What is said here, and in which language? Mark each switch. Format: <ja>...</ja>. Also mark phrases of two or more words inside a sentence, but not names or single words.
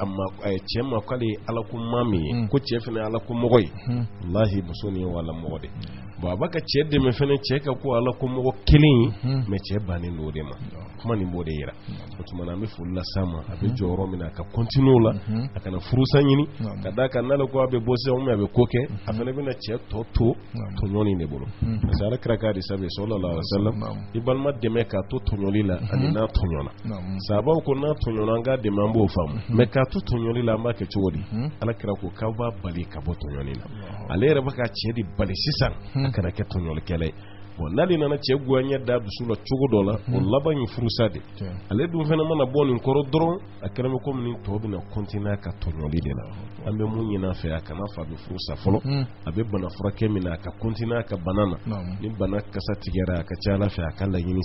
<bm>cɛ ma k'ale ye ala ko maa min ye ko cɛ fana ye ala ko mɔgɔ ye wallahi muso nin ye ala mɔgɔ de bon a b'a ka cɛ dɛmɛ fana cɛ ka ko ala ko mɔgɔ kelen ye mais cɛ bannen do de ma kuma nin b'o de yira o tuma na an bɛ foli las'a ma a bɛ jɔyɔrɔ min na a ka continuer o la a kana furusa ɲini ka d'a kan n'ale ko a bɛ bɔ sisan a bɛ ko kɛ a fana bɛna cɛ tɔ to tɔɲɔni de bolo parce que ala kira k'a di sabe</bm> <ar>sallallahu alaihi wasallam</ar> <bm>i balima dɛmɛ k'a to tɔɲɔli la ani n'a tɔɲɔna sahabaw ko n'a tɔɲɔna an k'a dɛmɛ an b'o faamu mais k'a to tɔɲɔli la an b'a kɛ cogo di ala kira ko k'aw b'a bali ka bɔ tɔɲɔni la ale yɛrɛ bɛ ka cɛ de bali sisan kana kɛ tɔɲɔlikɛla ye bon n'ale nana cɛ goya da dusu la cogo dɔ la o laban ye furusa de ale dun fana mana bɔ nin kɔrɔ dɔrɔn a kɛra bɛ komi nin tɔ bɛna continuer ka tɔɲɔli de la an bɛ mun ɲini a fɛ a kana fa bɛ furusa fɔlɔ a bɛ bana furakɛ min na a ka continuer a ka bana na ni bana kasa tigɛra a ka ca ala fɛ a ka</bm>